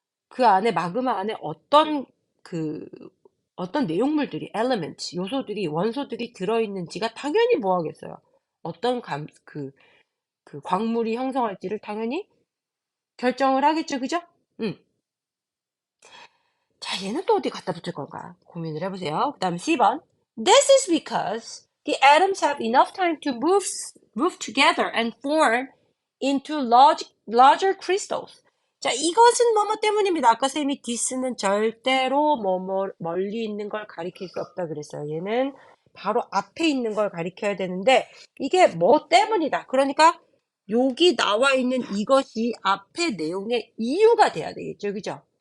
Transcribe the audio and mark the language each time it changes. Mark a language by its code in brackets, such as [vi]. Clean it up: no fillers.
[ko] 그 안에 마그마 안에 어떤 내용물들이 element, 요소들이 원소들이 들어있는지가 당연히 뭐 하겠어요? 어떤 그 광물이 형성할지를 당연히 결정을 하겠죠, 그죠? 음. 자, 얘는 또 어디 갖다 붙을 건가 고민을 해보세요. 그 다음 10번. [en] This is because the atoms have enough time to move together and form into larger crystals. [ko] 자, 이것은 뭐뭐 때문입니다. 아까 쌤이 this는 절대로 멀리 있는 걸 가리킬 수 없다 그랬어요. 얘는 바로 앞에 있는 걸 가리켜야 되는데 이게 뭐 때문이다. 그러니까 여기 나와 있는 이것이 앞에 내용의 이유가 돼야 되겠죠. 그죠?